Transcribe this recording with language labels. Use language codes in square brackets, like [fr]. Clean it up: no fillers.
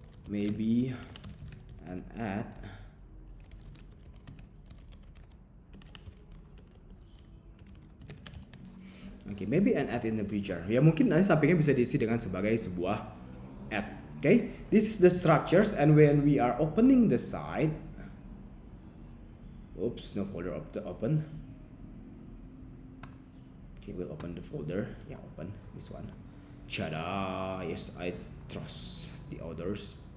[en] maybe an ad maybe an ad in the future. [id] Ya mungkin nanti sampingnya bisa diisi dengan sebagai sebuah ad. [en] Okay, this is the structures, and when we are opening the site, oops, no folder open. Okay, we'll open the folder. Yeah, open this one. Tada! Yes, I trust the others.